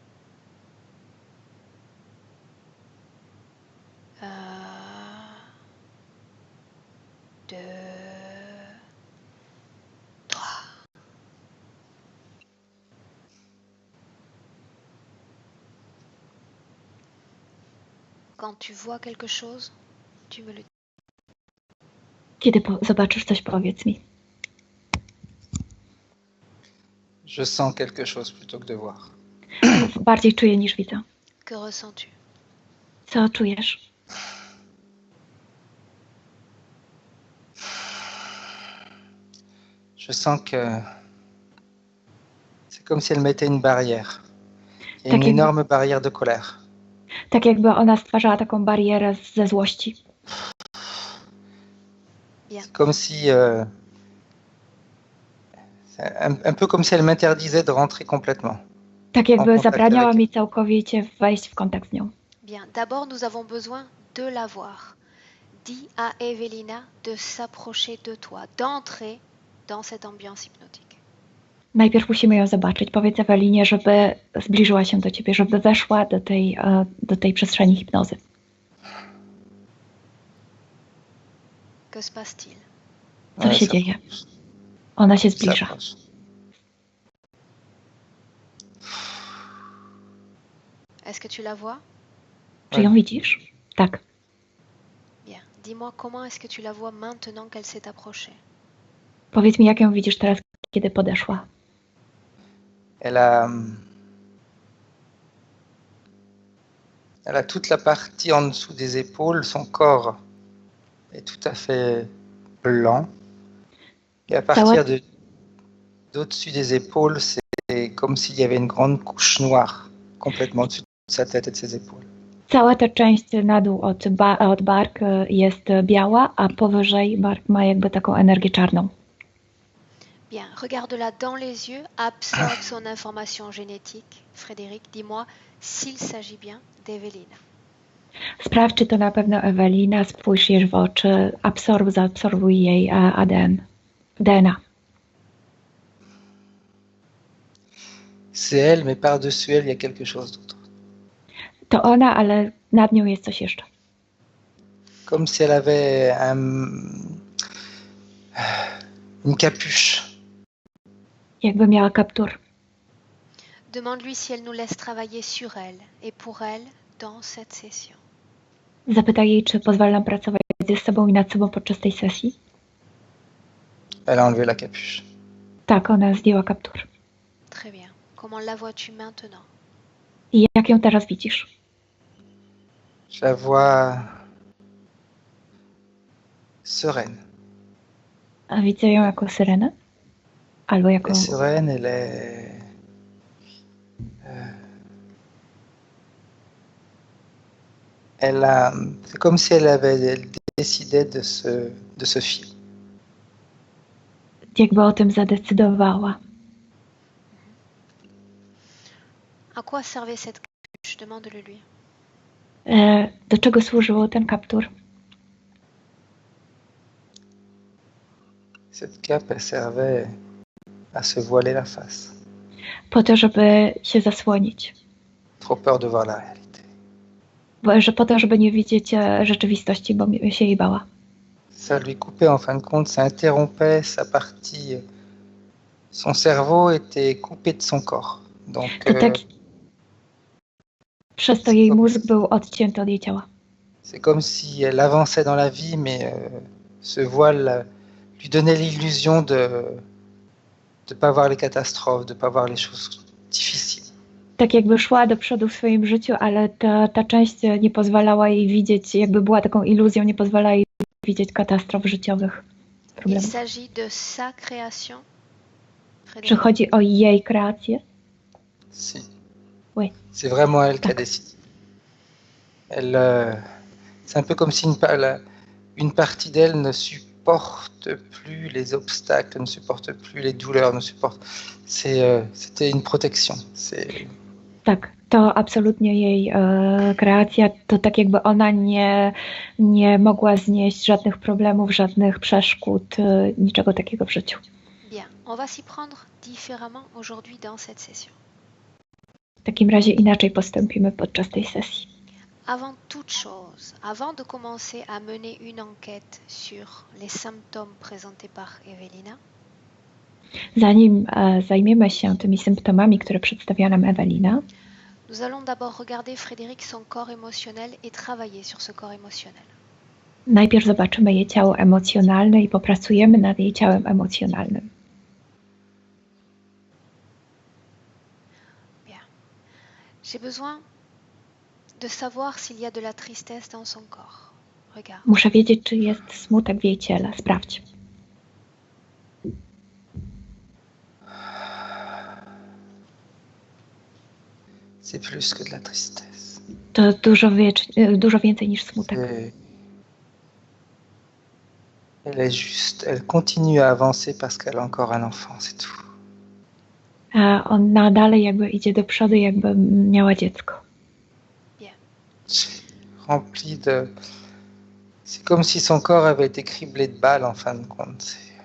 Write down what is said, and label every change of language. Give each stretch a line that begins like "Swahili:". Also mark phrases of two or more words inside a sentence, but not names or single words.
French: 1, 2, 3. Quand tu vois quelque chose, tu me le dis.
Polish: Kiedy zobaczysz coś, powiedz mi.
French: Je sens quelque chose plutôt que de voir.
Polish: Bardziej czuję niż widzę.
French: Que ressens-tu?
Polish: Co czujesz?
French: Je sens que c'est comme si elle mettait une barrière. Il y a
Polish: Tak
French: une
Polish: jakby,
French: énorme barrière de colère.
Polish: tak jakby ona stwarzała taką barierę ze złości.
French: Bien. C'est comme si... c'est un peu comme si elle m'interdisait de rentrer complètement.
Polish: Tak
French: En
Polish: jakby
French: contact
Polish: zabraniała
French: avec
Polish: mi całkowicie wejść w kontakt z nią.
French: Bien. D'abord, nous avons besoin de la voir. Dis à Evelina de s'approcher de toi, d'entrer dans cette ambiance hypnotique.
Polish: Najpierw musimy ją zobaczyć. Powiedz Ewelinie, żeby zbliżyła się do ciebie, żeby weszła do tej przestrzeni hipnozy.
French: Que se passe-t-il?
Polish: Co
French: Ouais,
Polish: się
French: ça
Polish: dzieje? Ona się zbliża.
French: s'approche. Est-ce que tu la vois?
Polish: Czy ją widzisz? Tak.
French: Bien. Dis-moi comment est-ce que tu la vois maintenant qu'elle s'est approchée?
Polish: Powiedz mi, jak ją widzisz teraz, kiedy podeszła.
French: Elle a toute la partie en dessous des épaules, son corps est tout à fait blanc. Et à partir d'au-dessus des épaules, c'est comme s'il y avait une grande couche noire complètement au-dessus de sa tête et de ses épaules.
Polish: Cała ta część na dół od bark jest biała, a powyżej bark ma jakby taką energię czarną.
French: Bien, regarde-la dans les yeux, absorbe son information génétique. Frédéric, dis-moi s'il s'agit bien d'Evelina.
Polish: Sprawdź, czy to na pewno Ewelina, spójrz jej w oczy, zaabsorbuj jej DNA.
French: C'est elle, mais par-dessus elle, il y a quelque chose d'autre.
Polish: To ona, ale nad nią jest coś jeszcze.
French: Comme si elle avait une capuche.
Polish: Jakby miała kaptur.
French: Demande-lui si elle nous laisse travailler sur elle et pour elle dans cette session.
Polish: Zapytaj jej, czy pozwala nam pracować ze sobą i nad sobą podczas tej sesji.
French: Elle a enlevé la capuche.
Polish: Tak, ona zdjęła kaptur.
French: Très bien. Comment la vois-tu maintenant?
Polish: I jak ją teraz widzisz?
French: Je la vois sereine.
Polish: A widzę ją jako syrenę? Albo jako...
French: Elle est sereine, elle est... c'est comme si elle décidait de ce fil.
Polish: Jakby o tym zadecydowała.
French: À quoi servait cette capuche? Demande-le lui.
Polish: Do czego służył ten kaptur?
French: Cette cape, elle servait à se voiler la face.
Polish: Po to, żeby się zasłonić.
French: Trop peur de voir la réalité.
Polish: Po to, żeby nie widzieć rzeczywistości, bo się jej bała.
French: Ça lui coupait en fin de compte, ça interrompait sa partie. Son cerveau était coupé de son corps. Donc,
Polish: Przez to jej mózg był odcięty od jej ciała.
French: c'est comme si elle avançait dans la vie, mais ce voile lui donnait l'illusion de ne pas voir les catastrophes, de ne pas voir les choses difficiles.
Polish: Tak jakby szła do przodu w swoim życiu, ale ta część nie pozwalała jej widzieć, jakby była taką iluzją, nie pozwalała jej widzieć katastrof życiowych.
French: Il
Polish: Problemów.
French: s'agit de sa création.
Polish: Czy chodzi o jej kreację?
French: Si. Oui. C'est vraiment elle qui a D'accord. décidé. C'est un peu comme si une partie d'elle ne supporte plus les obstacles, ne supporte plus les douleurs, c'était une protection.
Polish: Tak, to absolutnie jej kreacja. To tak jakby ona nie mogła znieść żadnych problemów, żadnych przeszkód, niczego takiego w życiu.
French: Bien, on va s'y prendre différemment aujourd'hui dans cette session.
Polish: W takim razie inaczej postąpimy podczas tej sesji.
French: Avant toute chose, avant de commencer à mener une enquête sur les symptômes présentés par Evelina,
Polish: Zanim zajmiemy się tymi symptomami, które przedstawia nam Ewelina,
French: nous allons d'abord regarder Frédéric son corps émotionnel et travailler sur ce corps émotionnel.
Polish: najpierw zobaczymy jej ciało emocjonalne i popracujemy nad jej ciałem emocjonalnym.
French: Bien. J'ai besoin de savoir s'il y a de la tristesse dans son corps. Regarde.
Polish: Muszę wiedzieć, czy jest smutek w jej ciele. Sprawdź.
French: C'est plus que de la tristesse.
Polish: To dużo więcej niż smutek.
French: Elle continue à avancer parce qu'elle a encore un enfant, c'est tout.
Polish: A ona dalej jakby idzie do przodu, jakby miała dziecko.
French: Rempli de... C'est comme si son corps avait été criblé de balles en fin de compte.